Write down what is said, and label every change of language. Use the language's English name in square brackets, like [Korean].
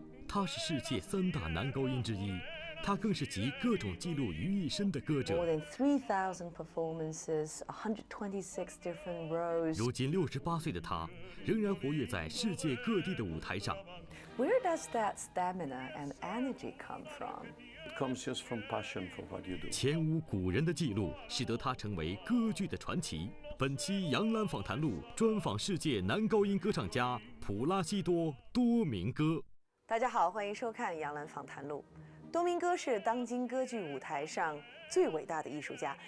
[Chinese] 他是世界3大男高音之一，他更是集各种纪录于一身的歌者。 [English] More than 3,000 performances, 126 different roles. [Chinese] 如今68岁的他，仍然活跃在世界各地的舞台上。 [English] Where does that stamina and energy come from? It comes just from passion for what you do. [Chinese] 前无古人的记录，使得他成为歌剧的传奇。本期杨澜访谈录专访世界男高音歌唱家普拉西多·多明戈。大家好，欢迎收看杨澜访谈录。多明戈是当今歌剧舞台上最伟大的艺术家。